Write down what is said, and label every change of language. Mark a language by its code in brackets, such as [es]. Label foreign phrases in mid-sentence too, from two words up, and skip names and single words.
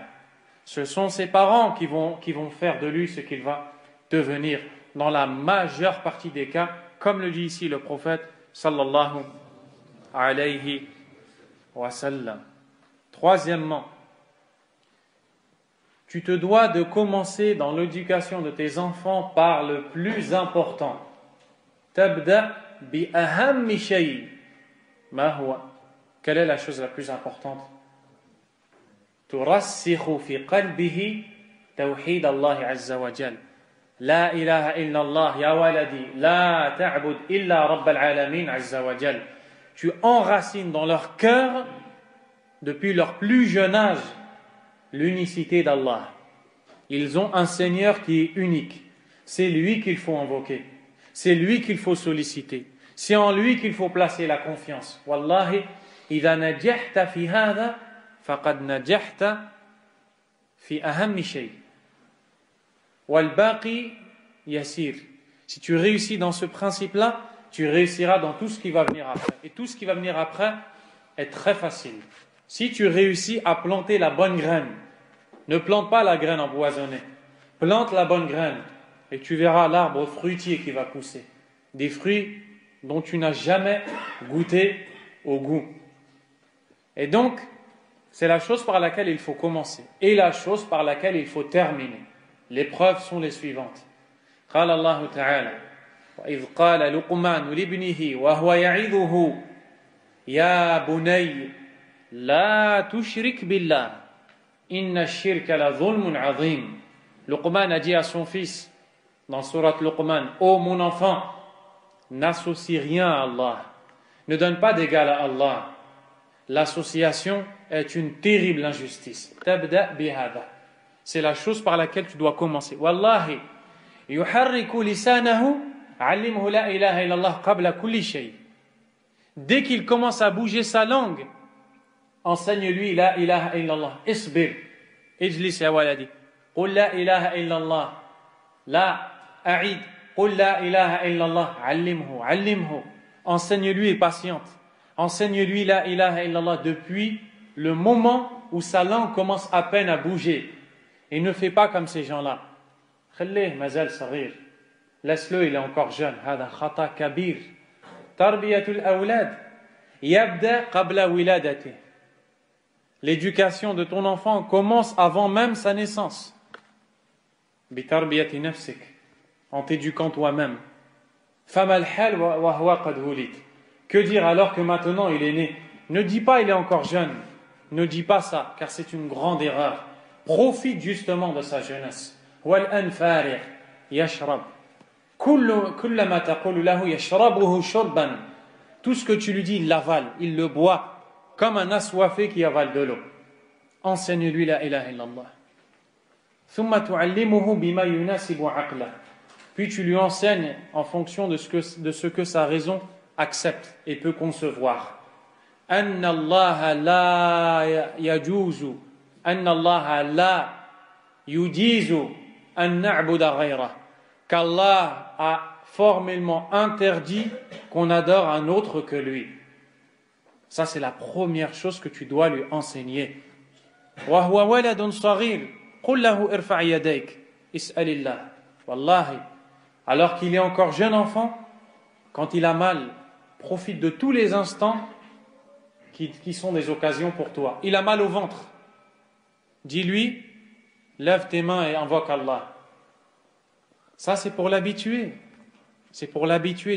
[fr] Ce sont ses parents qui vont faire de lui ce qu'il va devenir dans la majeure partie des cas, comme le dit ici le prophète [ar] صلى الله عليه وسلم. [fr] Troisièmement, tu te dois de commencer dans l'éducation de tes enfants par le plus important. [ar] تبدأ بأهم شيء. ما هو? [fr] Quelle est la chose la plus importante? [ar] ترسخ في قلبه توحيد الله عز وجل. لا إله إلا الله يا ولدي لا تعبد إلا رب العالمين عز وجل. [fr] Tu enracines dans leur cœur depuis leur plus jeune âge l'unicité d'Allah. Ils ont un Seigneur qui est unique. C'est lui qu'il faut invoquer. C'est lui qu'il faut solliciter. C'est en lui qu'il faut placer la confiance. [ar] Wallahi, إذا نجحت في هذا فقد نجحت في أهم شيء. والباقي يسير. [fr] Si tu réussis dans ce principe-là, tu réussiras dans tout ce qui va venir après. Et tout ce qui va venir après est très facile. Si tu réussis à planter la bonne graine, ne plante pas la graine empoisonnée, plante la bonne graine et tu verras l'arbre fruitier qui va pousser. Des fruits dont tu n'as jamais goûté au goût. Et donc, c'est la chose par laquelle il faut commencer et la chose par laquelle il faut terminer. Les preuves sont les suivantes. [ar] قال الله تعالى وإذ قال لقمان لابنه وهو يعظه يا بني لا تشرك بالله إن الشرك لظلم عظيم. [fr] Luqman a dit à son fils dans sourate Luqman: ô mon enfant, n'associe rien à Allah, ne donne pas d'égal à Allah. L'association est une terrible injustice. [ar] تبدأ بهذا. [fr] C'est la chose par laquelle tu dois commencer. [ar] والله يحرك لسانه علمه لا إله إلا الله قبل كل شيء. [fr] Dès qu'il commence à bouger sa langue, enseigne-lui [ar] لا إله إلا الله. اصبر اجلس يا ولدي قل لا إله إلا الله. لا أعد قل لا إله إلا الله. Allimhu. [fr] Enseigne-lui et patiente. Enseigne-lui [ar] لا إله إلا الله [fr] depuis le moment où sa langue commence à peine à bouger. Et ne fais pas comme ces gens-là. [ar] خليه مازال صغير. [fr] Laisse-le, il est encore jeune. [ar] هذا خطأ كبير. تربية الأولاد يبدأ قبل ولادته. [fr] L'éducation de ton enfant commence avant même sa naissance. [ar] بتربية نفسك, [fr] en t'éduquant toi-même. [ar] فما الحال وهو قد ولد. [fr] Que dire alors que maintenant il est né? Ne dis pas il est encore jeune. Ne dis pas ça, car c'est une grande erreur. Profite justement de sa jeunesse. [ar] والآن فارغ يشرب. كلما تقول له يشربه شربا. [fr] Tout ce que tu lui dis, il l'avale, il le boit, comme un assoiffé qui avale de l'eau. Enseigne-lui [ar] لا إله إلا الله. ثم تعلمه بما يناسب عقله. [fr] Puis tu lui enseignes en fonction de ce que sa raison accepte et peut concevoir. [ar] أن الله لا يجوز أن الله لا يجيز أن نعبد غيره. [fr] Qu'Allah a formellement interdit qu'on adore un autre que lui. Ça, c'est la première chose que tu dois lui enseigner. [ar] وَهُوَ وَلَدٌ صَغِيرٌ قُلْ لَهُ إِرْفَعْ يَدَيْكَ اسْأَلِ اللَّهِ. [fr] Wallahi, alors qu'il est encore jeune enfant, quand il a mal, profite de tous les instants qui sont des occasions pour toi. Il a mal au ventre. Dis-lui, lève tes mains et invoque Allah. Ça, c'est pour l'habituer. C'est pour l'habituer.